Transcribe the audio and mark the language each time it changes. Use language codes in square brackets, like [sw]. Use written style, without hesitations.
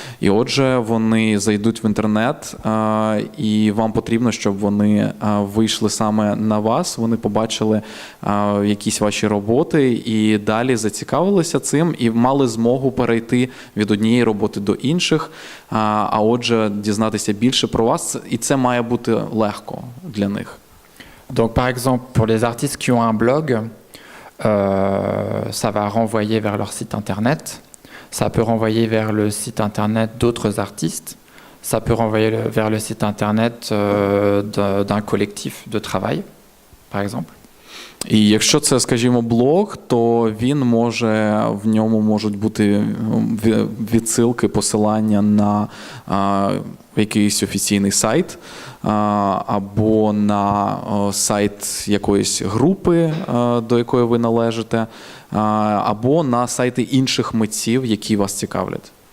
[uk] І отже, вони зайдуть в інтернет, і вам потрібно, щоб вони вийшли саме на вас, вони побачили якісь ваші роботи і далі зацікавилися цим і мали змогу перейти від однієї роботи до інших, а отже, дізнатися більше про вас, і це має бути легко для них. [fr] Donc, par exemple, pour les artistes qui ont un blog, ça va renvoyer vers leur site internet, ça peut renvoyer vers le site internet d'autres artistes, ça peut renvoyer vers le site internet d'un collectif de travail, par exemple. [uk] І якщо це, скажімо, блог, то в ньому можуть бути відсилки, посилання на якийсь офіційний сайт, або на сайт якоїсь групи, до якої ви належите, або на сайти інших митців, які вас цікавлять.